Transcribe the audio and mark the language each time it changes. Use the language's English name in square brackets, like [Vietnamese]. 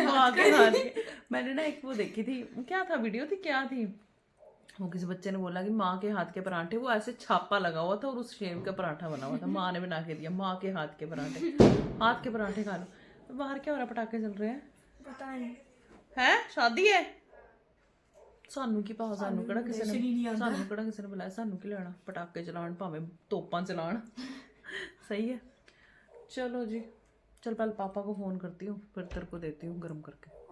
[Hindi] माँ के हाथ के, मैंने ना एक वो देखी थी, क्या था वीडियो थी, क्या थी वो, किसी बच्चे ने बोला कि माँ के हाथ के पराठे, वो ऐसे छापा लगा हुआ था और उस शेप का पराठा बना हुआ था, माँ ने बना के दिया, माँ के हाथ के पराठे। हाथ के पराठे खा लो। तो बाहर क्या हो रहा है, पटाखे चल रहे हैं, पता नहीं। है शादी है? [Punjabi] ਸਾਨੂੰ ਕੀ ਪਾ, ਸਾਨੂੰ ਕਿਹੜਾ ਕਿਸੇ ਨੇ, ਸਾਨੂੰ ਕਿਹੜਾ ਕਿਸੇ ਨੇ ਬੁਲਾਇਆ, ਸਾਨੂੰ ਕੀ ਲੈਣਾ, ਪਟਾਕੇ ਚਲਾਉਣ ਭਾਵੇਂ ਤੋਪਾਂ चलान। [Hindi] सही है, चलो जी, चल पहले पापा को फोन करती हूँ, फिर तेरे को देती हूँ गर्म करके।